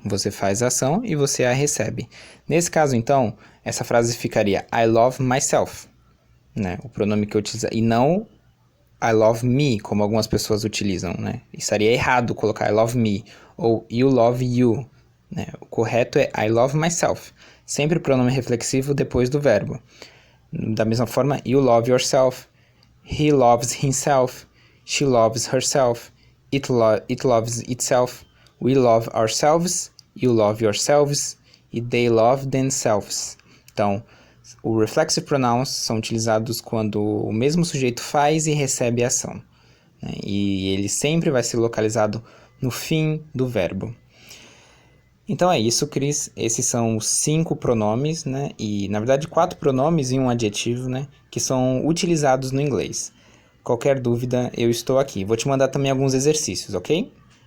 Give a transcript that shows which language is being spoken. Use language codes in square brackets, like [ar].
[pt] Você faz a ação e você a recebe. Nesse caso, então, essa frase ficaria [en] I love myself, [pt] né? O pronome que eu utilizo. E não [en] I love me, [pt] como algumas pessoas utilizam, né? Estaria errado colocar [en] I love me [pt] ou [en] you love you, [pt] né? O correto é [en] I love myself. [pt] Sempre pronome reflexivo depois do verbo. Da mesma forma, [en] you love yourself. He loves himself, she loves herself, it loves itself, we love ourselves, you love yourselves, e they love themselves. [pt] Então, os reflexive pronouns são utilizados quando o mesmo sujeito faz e recebe a ação, né? E ele sempre vai ser localizado no fim do verbo. Então é isso, Cris. Esses são os 5 pronomes, né? E, na verdade, 4 pronomes e um adjetivo, né? Que são utilizados no inglês. Qualquer dúvida, eu estou aqui. Vou te mandar também alguns exercícios, ok?